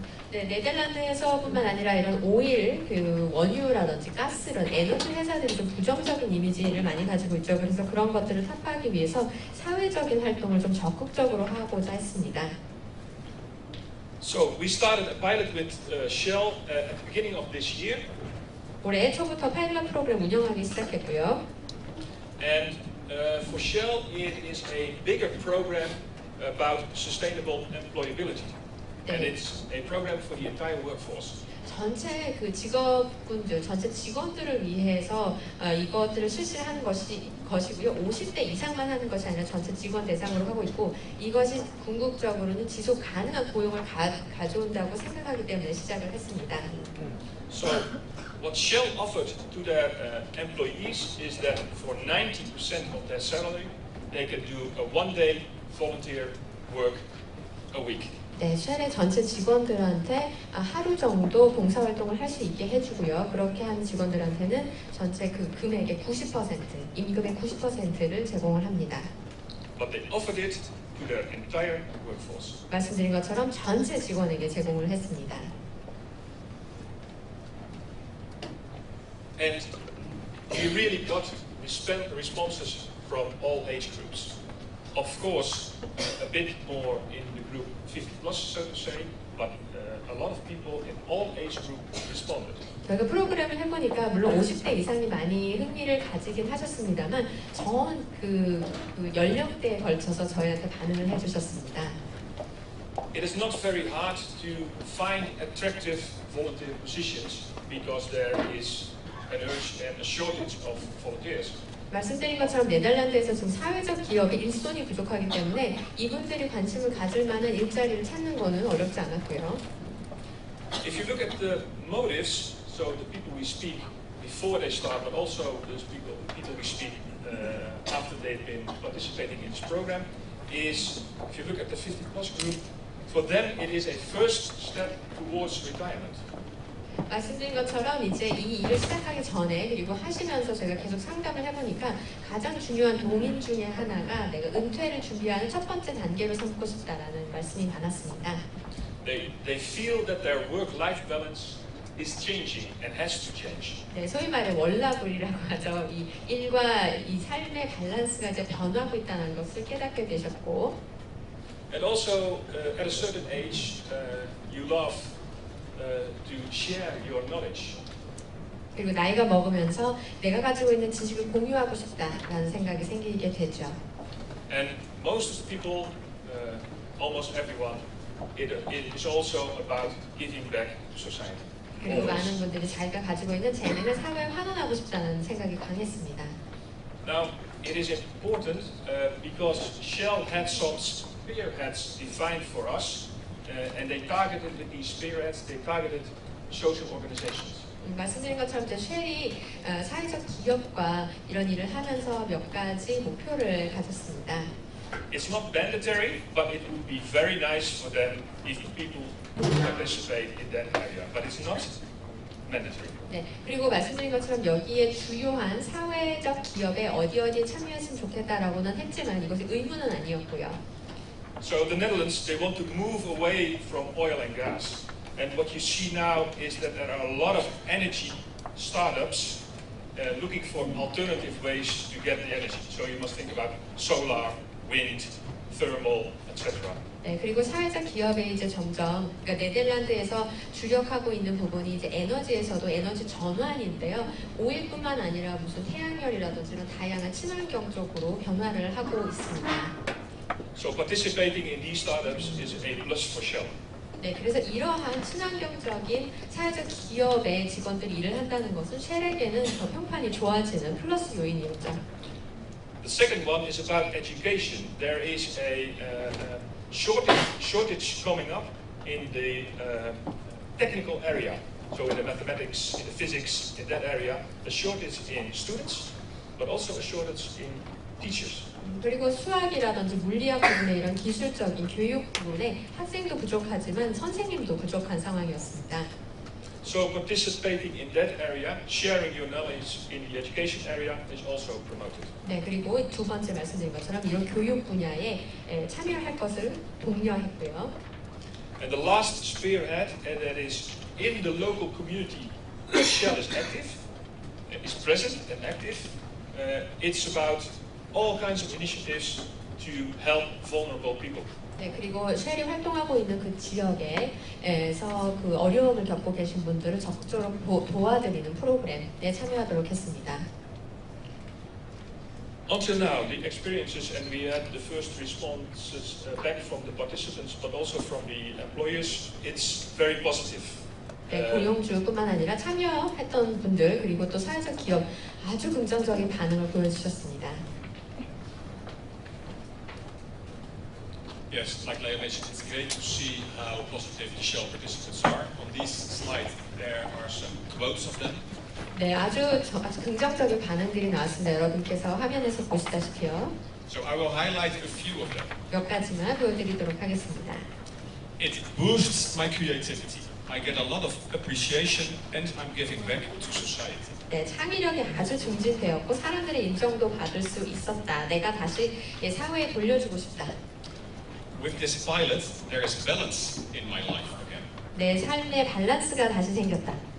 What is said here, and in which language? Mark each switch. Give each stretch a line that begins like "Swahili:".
Korean: 네, 네덜란드에서뿐만 아니라 이런 오일, 원유라든지 가스 이런 에너지 회사들이 좀 부정적인 이미지를 많이 가지고 있죠. 그래서 그런 것들을 타파하기 위해서 사회적인 활동을 좀 적극적으로 하고자 했습니다.
English: So we started a pilot with Shell at the beginning of this year.
Korean: 올해 초부터 파일럿 프로그램 운영하기 시작했고요.
English: And for Shell, it is a bigger program about sustainable employability. And it's a program for the entire workforce.
Korean: 전체 직업군들, 전체 직원들을 위해서 이것들을 실시하는 것이고요. 50대 이상만 하는 것이 아니라 전체 직원 대상으로 하고 있고, 이것이 궁극적으로는 지속 가능한 고용을 가져온다고 생각하기 때문에 시작을 했습니다.
English: So what Shell offered to their employees is that for 90% of their salary, they can do a one-day volunteer work a week.
Korean: 네, 쉘의 전체 직원들한테 하루 정도 봉사활동을 할 수 있게 해주고요. 그렇게 하는 직원들한테는 전체 그 금액의 90%, 임금의 90%를 제공을 합니다.
English: But they offered it to their entire workforce.
Korean: 말씀드린 것처럼 전체 직원에게 제공을 했습니다.
English: And we really got responses from all age groups. Of course, a bit more in the group 50 plus, so to say, but a lot of people in all age groups responded.
Korean: 저희가 프로그램을 해보니까 물론 50대 이상이 많이 흥미를 가지긴 하셨습니다만 전 그 연령대에 걸쳐서 저희한테 반응을 해주셨습니다.
English: It is not very hard to find attractive volunteer positions because there is an urge and a shortage of volunteers.
Korean: 말씀드린 것처럼 네덜란드에서 지금 사회적 기업의 일손이 부족하기 때문에 이분들이 관심을 가질 만한 일자리를 찾는 것은 어렵지 않았고요.
English: If you look at the motives, so the people we speak before they start, but also those people we speak after they've been participating in this program, is if you look at the 50 plus group, for them it is a first step towards retirement.
Korean: 말씀드린 것처럼 이제 이 일을 시작하기 전에 그리고 하시면서 제가 계속 상담을 해보니까 가장 중요한 동인 중에 하나가 내가 은퇴를 준비하는 첫 번째 단계로 삼고 싶다라는 말씀이 많았습니다.
English: They feel that their work-life balance is changing and has to change.
Korean: 네, 소위 말해 월라블이라고 하죠. 이 일과 이 삶의 밸런스가 이제 변하고 있다는 것을 깨닫게 되셨고.
English: And also at a certain age, you love to share your knowledge.
Korean: 그리고 나이가 먹으면서 내가 가지고 있는 지식을 공유하고 싶다라는 생각이 생기게 되죠.
English: And most of the people, almost everyone, it is also about giving back to society.
Korean: 그리고 많은 분들이 자기가 가지고 있는 재능을 사회에 환원하고 싶다는 생각이 강했습니다.
English: Now, it is important because Shell had some spearheads defined for us. And they targeted with these spearheads, they targeted social organizations.
Korean: 말씀드린 것처럼 이제 쉘이 사회적 기업과 이런 일을 하면서 몇 가지 목표를 가졌습니다.
English: It's not mandatory, but it would be very nice for them if people participate in that area. But it's not mandatory.
Korean: 네, 그리고 말씀드린 것처럼 여기에 주요한 사회적 기업에 어디에 참여했으면 좋겠다라고는 했지만 이것이 의무는 아니었고요.
English: So the Netherlands, they want to move away from oil and gas. And what you see now is that there are a lot of energy startups looking for alternative ways to get the energy. So you must think about solar, wind, thermal, etc.
Korean: 네, 그리고 사회적 기업에 이제 점점 그러니까 네덜란드에서 주력하고 있는 부분이 이제 에너지에서도 에너지 전환인데요. 오일뿐만 아니라 무슨 태양열이라든지 이런 다양한 친환경 쪽으로 변화를 하고 있습니다.
English: So participating in these startups is a plus for Shell.
Korean: 네, 그래서 이러한 친환경적인 사회적 기업의 직원들이 일을 한다는 것은 쉘에게는 더 평판이 좋아지는 플러스 요인이었죠.
English: The second one is about education. There is a shortage coming up in the technical area. So in the mathematics, in the physics, in that area, a shortage in students, but also a shortage in teachers.
Korean: 그리고 수학이라든지 물리학 부분의 이런 기술적인 교육 부분에 학생도 부족하지만 선생님도 부족한 상황이었습니다.
English: So participating in that area, sharing your knowledge in the education area is also promoted.
Korean: 네, 그리고 두 번째 말씀드린 것처럼 이런 교육 분야에 참여할 것을 독려했고요.
English: And the last spearhead, and that is in the local community, Shell is active, is present and active. It's about all kinds of initiatives to help vulnerable people.
Korean: 네, 그리고 쉘이 활동하고 있는 그 지역에서 그 어려움을 겪고 계신 분들을 적극적으로 도와드리는 프로그램에 참여하도록 했습니다.
English: Until now, the experiences, and we had the first responses back from the participants, but also from the employers, it's very positive.
Korean: 네, 고용주뿐만 아니라 참여했던 분들 그리고 또 사회적 기업 아주 긍정적인 반응을 보여주셨습니다.
English: Yes, like Leo mentioned, it's great to see how positive the Shell participants are. On this slide, there are some quotes of them.
Korean: 네, 아주 긍정적인 반응들이 나왔습니다. 여러분께서 화면에서 보시다시피요.
English: So I will highlight a few of them.
Korean: 몇 가지만 보여드리도록 하겠습니다.
English: It boosts my creativity. I get a lot of appreciation and I'm giving back to society.
Korean: 네, 창의력이 아주 증진되었고 사람들의 인정도 받을 수 있었다. 내가 다시 사회에 돌려주고 싶다.
English: With this pilot, there is balance in my life again.
Korean: 내 삶의 밸런스가 다시 생겼다.